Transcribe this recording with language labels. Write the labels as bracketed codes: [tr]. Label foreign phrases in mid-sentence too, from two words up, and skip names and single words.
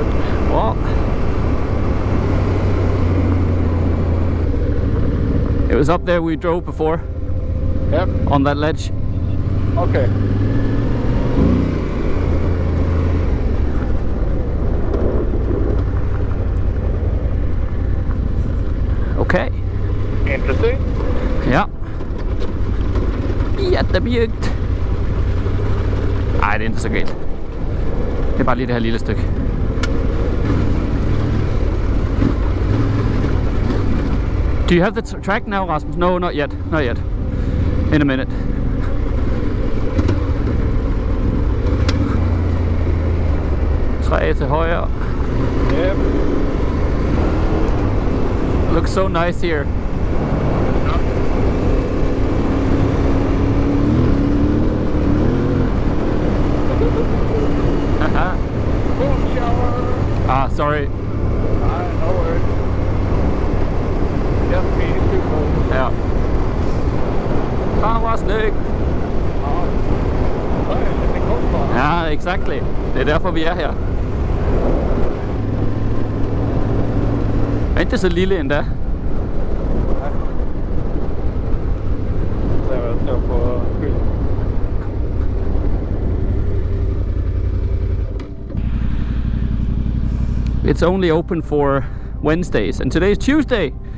[en] Well, it was up there we drove before. Yep. On that ledge. Okay. Okay. Interesting. [sv] Ja. Jättemjukt. [da] Nej, det er ikke så galt. Det er bare lige det her lille stykke. [en] Do you have the track now, Rasmus? No, not yet. Not yet. In a minute. [da] Træ til højre. [en] Yep. Looks so nice here. Boom shower. Ah, sorry. No worries. Just me, too cold. [sv] Ja. Fan vad snyggt. Ja, exactly. [da] Det er derfor vi er her. Er ikke så lille endda. [en] It's only open for Wednesdays, and today's Tuesday.